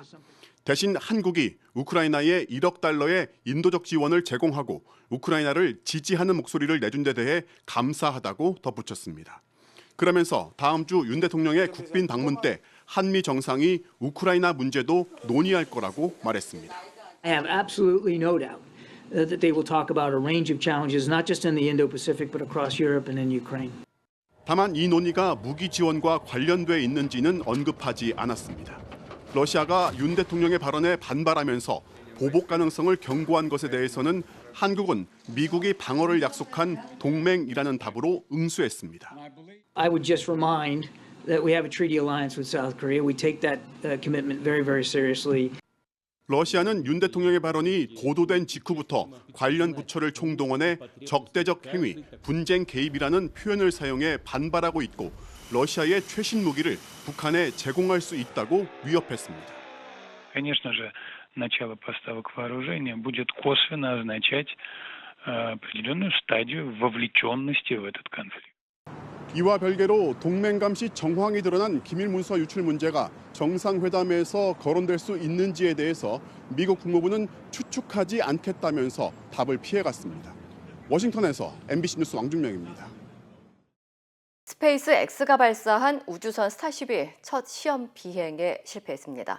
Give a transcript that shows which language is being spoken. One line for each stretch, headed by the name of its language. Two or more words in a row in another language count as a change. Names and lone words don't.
Korean: 대신 한국이 우크라이나에 1억 달러의 인도적 지원을 제공하고 우크라이나를 지지하는 목소리를 내준 데 대해 감사하다고 덧붙였습니다. 그러면서 다음 주 윤 대통령의 국빈 방문 때 한미 정상이 우크라이나 문제도 논의할 거라고 말했습니다.
English: I have absolutely no doubt that they will talk about a range of challenges, not just in the Indo-Pacific, but across Europe and in Ukraine.
Korean: 다만 이 논의가 무기 지원과 관련돼 있는지는 언급하지 않았습니다. 러시아가 윤 대통령의 발언에 반발하면서 보복 가능성을 경고한 것에 대해서는 한국은 미국이 방어를 약속한 동맹이라는 답으로 응수했습니다.
English: I would just remind that we have a treaty alliance with South Korea. We take that commitment very, very seriously.
Korean: 러시아는 윤 대통령의 발언이 보도된 직후부터 관련 부처를 총동원해 적대적 행위, 분쟁 개입이라는 표현을 사용해 반발하고 있고 러시아의 최신 무기를 북한에 제공할 수 있다고 위협했습니다.
Russian: Конечно же, начало поставок вооружения будет косвенно означать определенную стадию вовлеченности в этот конфликт.
Korean: 이와 별개로 동맹 감시 정황이 드러난 기밀 문서 유출 문제가 정상회담에서 거론될 수 있는지에 대해서 미국 국무부는 추측하지 않겠다면서 답을 피해갔습니다. 워싱턴에서 MBC 뉴스 왕준명입니다. 스페이스 X가 발사한 우주선 스타쉽이 첫 시험 비행에 실패했습니다.